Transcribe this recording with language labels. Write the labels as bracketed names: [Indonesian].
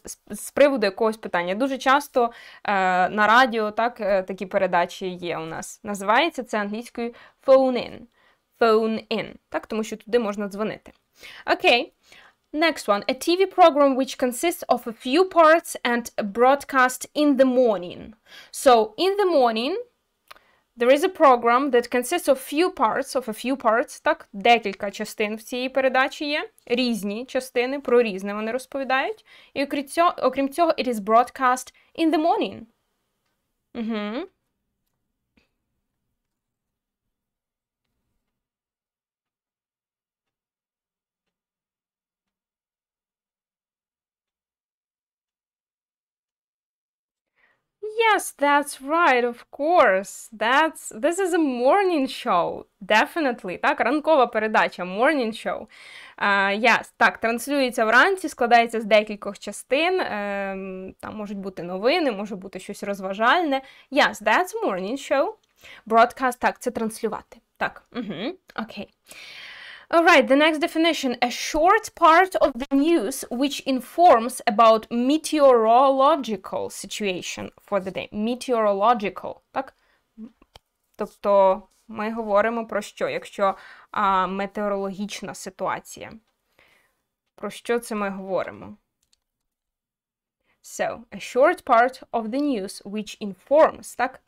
[Ukrainian] З приводу якогось питання. Дуже часто на радіо, так, такі передачі є у нас. Називається це англійською phone-in. Phone-in, так, тому що туди можна дзвонити. Окей. [English] Next one, a TV program which consists of a few parts and broadcast in the morning. So, in the morning, there is a program that consists of a few parts, [Ukrainian] так, декілька частин в цій передачі є, різні частини, про різне вони розповідають. І окрім цього, [English] it is broadcast in the morning. Yes, that's right, of course. This is a morning show. Definitely. [Ukrainian] Так, ранкова передача, morning show. Yes, так, транслюється вранці, складається з декількох частин. Там можуть бути новини, може бути щось розважальне. [English] Yes, that's a morning show. [Ukrainian] Broadcast, так, це транслювати. Так, окей. [English] Alright, the next definition, a short part of the news which informs about meteorological situation for the day. Meteorological, так? [Ukrainian] Тобто ми говоримо про що, якщо метеорологічна ситуація. Про що це ми говоримо? [English] So, a short part of the news which informs, так?